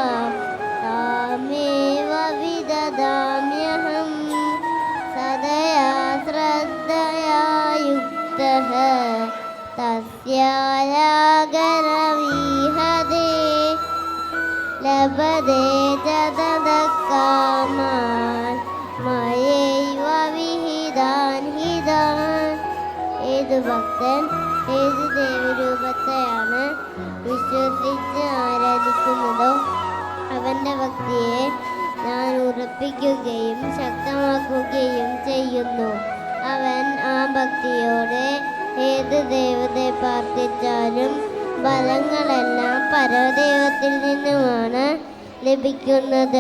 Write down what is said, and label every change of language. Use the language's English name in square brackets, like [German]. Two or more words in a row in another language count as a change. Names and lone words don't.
[Sanskrit] तामेव विददाम्यहं सदया श्रद्धया युक्तः तस्यायागरवीहते लभते च ततः कामान् मयैव विहितान् हितान्. [Malayalam] ഏത് ഭക്തൻ ഏത് ദേവരൂപത്തെയാണ് വിശ്വസിച്ച് ആരാധിക്കുന്നതോ അവൻ്റെ ഭക്തിയെ ഞാൻ ഉറപ്പിക്കുകയും ശക്തമാക്കുകയും ചെയ്യുന്നു. അവൻ ആ ഭക്തിയോടെ ഏത് ദൈവത്തെ പ്രാർത്ഥിച്ചാലും ഫലങ്ങളെല്ലാം പരദൈവത്തിൽ നിന്നുമാണ് ലഭിക്കുന്നത്.